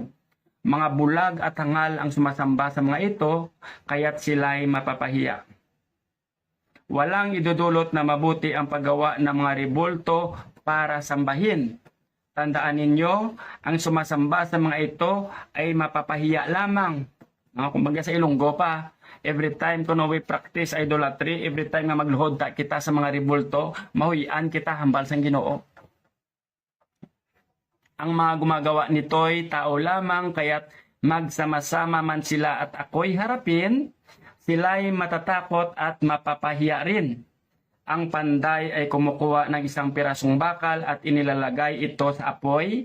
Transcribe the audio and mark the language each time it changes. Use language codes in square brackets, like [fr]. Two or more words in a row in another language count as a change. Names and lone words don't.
[tl] Mga bulag at hangal ang sumasamba sa mga ito, kaya't sila'y mapapahiya. Walang idudulot na mabuti ang paggawa ng mga rebulto para sambahin. Tandaan ninyo, ang sumasamba sa mga ito ay mapapahiya lamang. Kumbaga sa Ilonggo pa, [en] every time [hil] kuno [en] we practice idolatry, every time [hil] na magluhod kita sa mga rebulto, mahuyian kita hambal sang Ginoo. [tl] Ang mga gumagawa nito'y tao lamang, kaya't magsama-sama man sila at ako'y harapin, sila'y matatakot at mapapahiya rin. Ang panday ay kumukuha ng isang pirasong bakal at inilalagay ito sa apoy.